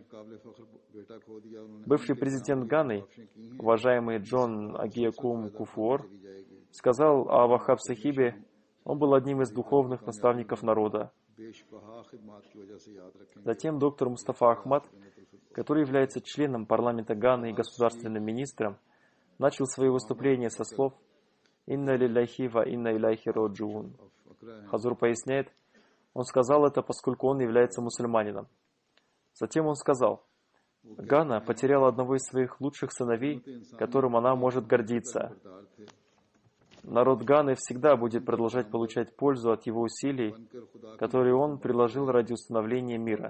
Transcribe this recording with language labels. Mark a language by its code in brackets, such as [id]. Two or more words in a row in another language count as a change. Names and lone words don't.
[ru] Бывший президент Ганы, уважаемый Джон Агиякум Куфуор, сказал о Вахаб Сахибе: он был одним из духовных наставников народа. Затем доктор Мустафа Ахмад, который является членом парламента Ганы и государственным министром, начал свои выступления со слов [ar] «إنا لله وإنا إليه راجعون». [ru] Хазур поясняет, он сказал это, поскольку он является мусульманином. Затем он сказал: «Гана потеряла одного из своих лучших сыновей, которым она может гордиться. Народ Ганы всегда будет продолжать получать пользу от его усилий, которые он приложил ради установления мира.